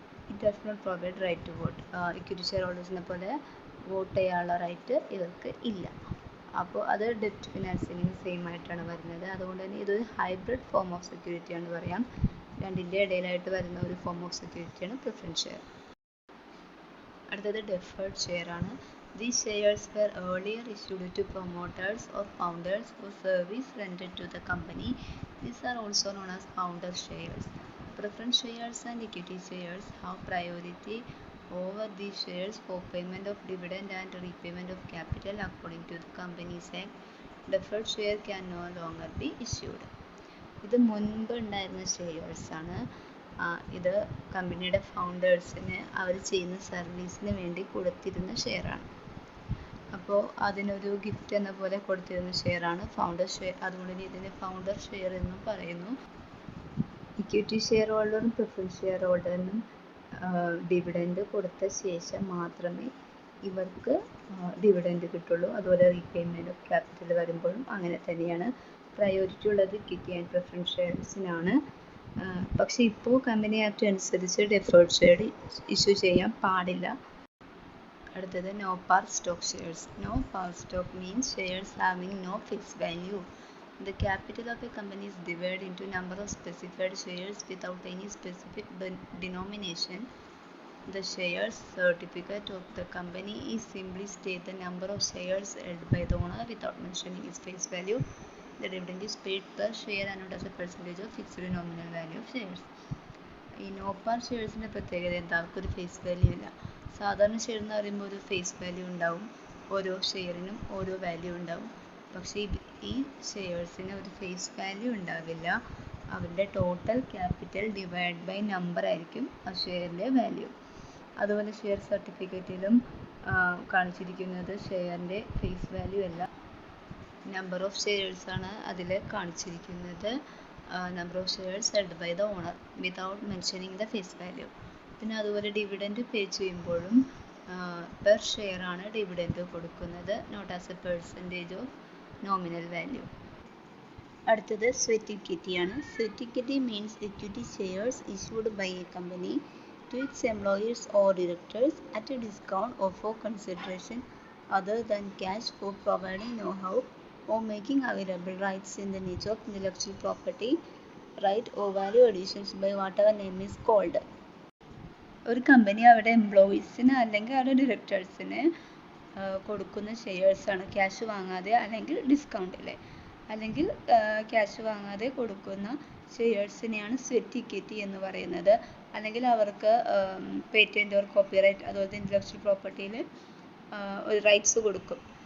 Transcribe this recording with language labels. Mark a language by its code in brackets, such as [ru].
[en] It does not provide right to vote. [ml] Equity share ഹോൾഡേഴ്സിനെ പോലെ vote ചെയ്യാനുള്ള right ഇവർക്ക് ഇല്ല. അപ്പോൾ അത് ഡെറ്റ് ഫിനാൻസിങ്ങിന് സെയിം ആയിട്ടാണ് വരുന്നത്. അതുകൊണ്ട് തന്നെ ഇതൊരു ഹൈബ്രിഡ് ഫോം ഓഫ് സെക്യൂരിറ്റി ആണെന്ന് പറയാം. രണ്ടിൻ്റെ ഇടയിലായിട്ട് വരുന്ന ഒരു ഫോം ഓഫ് സെക്യൂരിറ്റിയാണ് പ്രിഫറൻസ് ഷെയർ. അടുത്തത് ഡെഫേർഡ് ഷെയർ ആണ്. [en] These shares were earlier issued to promoters or founders for service rendered to the company. These are also known as founder shares. Preference shares and equity shares have priority over these shares for payment of dividend and repayment of capital according to the Companies Act. Deferred share can no longer be issued. [ml] ഇത് മുൻപ് ഉണ്ടായിരുന്ന shares ആണ്. ഇത് കമ്പനിയുടെ ഫൗണ്ടേഴ്സിന് അവർ ചെയ്യുന്ന സർവീസിന് വേണ്ടി കൊടുത്തിരുന്ന ഷെയറാണ്. അപ്പോൾ അതിനൊരു ഗിഫ്റ്റ് എന്ന പോലെ കൊടുത്തിരുന്ന ഷെയറാണ് ഫൗണ്ടർ ഷെയർ. അതുകൊണ്ട് തന്നെ ഇതിനെ ഫൗണ്ടർ ഷെയർ എന്നും പറയുന്നു. Equity share ഹോൾഡറും preference share ഹോൾഡറിനും dividend കൊടുത്ത ശേഷം മാത്രമേ ഇവർക്ക് ഡിവിഡൻഡ് കിട്ടുള്ളൂ. അതുപോലെ റീപേയ്മെൻറ്റ് ഓഫ് ക്യാപിറ്റൽ വരുമ്പോഴും അങ്ങനെ തന്നെയാണ്. പ്രയോറിറ്റി ഉള്ളത് ഇക്വിറ്റി ആൻഡ് പ്രിഫറൻസ് ഷെയർസിനാണ്. പക്ഷേ ഇപ്പോൾ കമ്പനി ആക്ട് അനുസരിച്ച് ഡെഫേർഡ് ഷെയർ ഇഷ്യൂ ചെയ്യാൻ പാടില്ല. [en] അടുത്തത് no par stock shares. No par stock means shares having no fixed value. The capital of a company is divided into number of specified shares without any specific denomination. The shares certificate of the company is simply state the number of shares held by the owner without mentioning its face value. The dividend is paid per share and not as a percentage of fixed nominal value of shares. [ml] ഈ no പാർ ഷെയർസിൻ്റെ പ്രത്യേകത എന്താ? അവർക്കൊരു face value ഇല്ല. സാധാരണ share എന്ന് പറയുമ്പോൾ ഒരു face value ഉണ്ടാവും, ഓരോ ഷെയറിനും ഓരോ വാല്യൂ ഉണ്ടാവും. പക്ഷേ ഈ ഷെയർസിന് ഒരു ഫേസ് വാല്യൂ ഉണ്ടാവില്ല. അവരുടെ total capital divide by number ആയിരിക്കും ആ ഷെയറിൻ്റെ വാല്യൂ. അതുപോലെ ഷെയർ സർട്ടിഫിക്കറ്റിലും കാണിച്ചിരിക്കുന്നത് ഷെയറിൻ്റെ ഫേസ് വാല്യൂ അല്ല, നമ്പർ ഓഫ് ഷെയർസാണ് അതിൽ കാണിച്ചിരിക്കുന്നത്. [en] Number of shares held by the owner without mentioning the face value. [ml] പിന്നെ അതുപോലെ ഡിവിഡൻഡ് പേ ചെയ്യുമ്പോഴും പെർ ഷെയർ ആണ് ഡിവിഡൻഡ് കൊടുക്കുന്നത്, [en] Not as a percentage of nominal value. [ml] അടുത്തത് sweat ഇക്വിറ്റിയാണ്. [en] Sweat equity means equity shares issued by a company to its employees or directors at a discount or for consideration other than cash for providing know-how or making available rights in the nature of intellectual property, right or value additions by whatever name is called. [ml] ഒരു company അവരുടെ എംപ്ലോയീസിന് അല്ലെങ്കിൽ അവരുടെ ഡയറക്ടേഴ്സിന് കൊടുക്കുന്ന ഷെയർസാണ്. Cash വാങ്ങാതെ അല്ലെങ്കിൽ ഡിസ്കൗണ്ടിൽ അല്ലെങ്കിൽ cash വാങ്ങാതെ കൊടുക്കുന്ന ഷെയർസിനെയാണ് സ്വെറ്റ് ഇക്വിറ്റി എന്ന് പറയുന്നത്. അല്ലെങ്കിൽ അവർക്ക് പേറ്റൻറ്റ് ഓർ കോപ്പിറൈറ്റ് അതുപോലത്തെ ഇൻ്റലക്ച്വൽ പ്രോപ്പർട്ടിയിൽ ഒരു റൈറ്റ്സ് കൊടുക്കും.